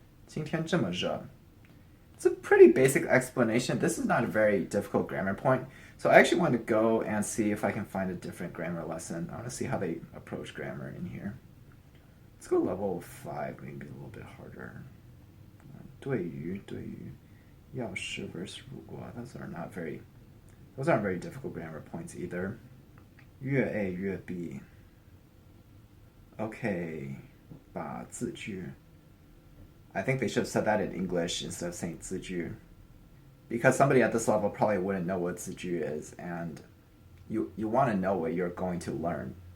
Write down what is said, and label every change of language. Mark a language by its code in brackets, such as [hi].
[zh] 今天这么热. [en] It's a pretty basic explanation. This is not a very difficult grammar point. So I actually want to go and see if I can find a different grammar lesson. I want to see how they approach grammar in here. Let's go level 5, maybe a little bit harder. [zh] 对于, 要是 versus 如果. [en] Those aren't very difficult grammar points either. [zh] 越 A 越 B. Okay, 把字句. [en] I think they should have said that in English instead of saying 字句. Because somebody at this level probably wouldn't know what 字句 is, and you want to know what you're going to learn.